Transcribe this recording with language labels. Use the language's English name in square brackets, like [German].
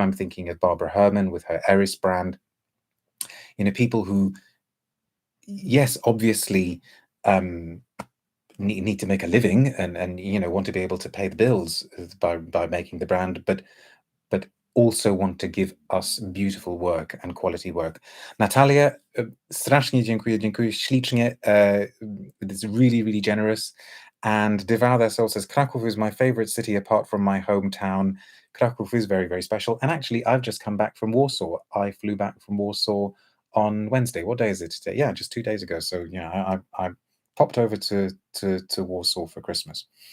[English] I'm thinking of Barbara Herrmann with her Eris brand. People who, yes, obviously need to make a living and want to be able to pay the bills by making the brand, but also want to give us beautiful work and quality work. [Polish] Natalia, strasznie dziękuję, ślicznie. [English] It's really, really generous. And Devour Their Soul says, Kraków is my favorite city apart from my hometown. Kraków is very, very special. And actually, I've just come back from Warsaw. I flew back from Warsaw on Wednesday. What day is it today? Yeah, just 2 days ago. So, I popped over to Warsaw for Christmas.